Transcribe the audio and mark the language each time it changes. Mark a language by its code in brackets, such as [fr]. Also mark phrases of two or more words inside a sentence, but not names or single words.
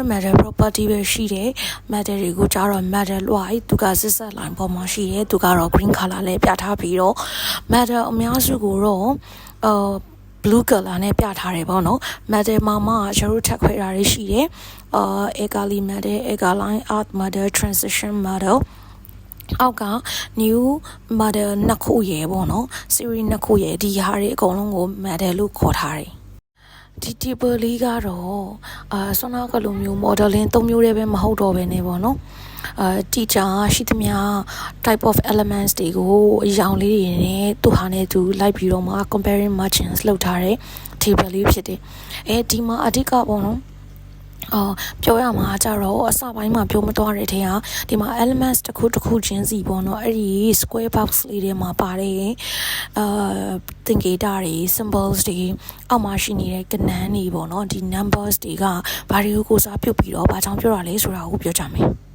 [en] metal property [my] ပဲရှိတယ် metal တွေကိုကြတော့ [en] metal white [my] သူက [en] zigzag line [my] ပေါ်မှာရှိတယ်သူကတော့ [en] green color [my] လေးပြထားပြီးတော့ metal အများစုကိုတော့ [en] blue color [my] နဲ့ပြထားတယ်ပေါ့နော် metal မှာမှကျွန်တော်ထပ်ခွဲတာတွေ ရှိတယ် [en] alkali metal alkaline earth metal transition metal [my] အောက်က [en] new model [my] နှစ်ခုရယ်ပေါ့နော် series နှစ်ခုရယ်ဒီဟာတွေအကုန်လုံးကို model လို့ခေါ်ထားတယ်ဒီ table လေးကတော့ ဆွမ်းနာကလိုမျိုး modeling ၃မျိုးတည်းပဲမဟုတ်တော့ဘဲနေပေါ့နော်teacher ရှိသမျှ [en] type of elements [my] တွေကိုအရောင်လေး တွေနဲ့သူဟာနဲ့သူလိုက်ပြီးတော့မှ [en] comparing margins [my] လုပ်ထားတဲ့ table လေးဖြစ်တယ်ဒီမှာအဓိကပေါ့နော်ပြောရမှာကြတော့အစပိုင်းမှာပြောမသွားတဲ့ထဲကဒီမှာ elements တစ်ခုချင်းစီပေါ့နော်အဲ့ဒီ [en] square box [my] လေးထဲမှာပါတယ်သင်္ကေတတွေ symbols တွေအောက်မှာရှိနေတဲ့ကဏ္ဍတွေပေါ့နော်ဒီ numbers တွေကဘာတွေကိုစားပြုတ်ပြီးတော့ဘာကြောင့်ပြောတာလဲဆိုတာကိုပြောကြမယ်